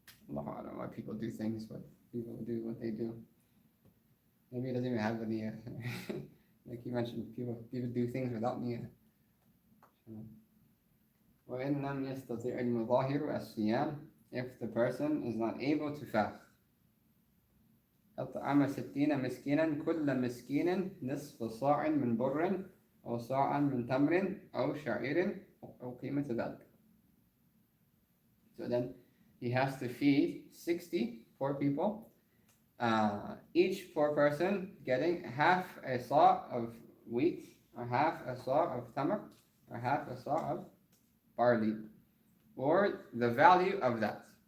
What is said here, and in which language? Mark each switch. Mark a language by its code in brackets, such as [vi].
[en] Allah, I don't know why people do things, but people do what they do. Maybe he doesn't even have the niyyah. Like you mentioned, people do things without niyyah. [ar] وَإِنْ لَمْ يَسْتَطِعِ الْمُظَاهِرُ الصِّيَامِ [en] If the person is not able to fast. [ar] أطعم 60 مسكينا كل مسكين نصف صاع من بر أو صاع من تمر أو شعير أو قيمة ذلك. [en] So then he has to feed 60 poor people, each poor person getting half a saw of wheat, or half a saw of tamar, or half a saw of barley, or the value of that.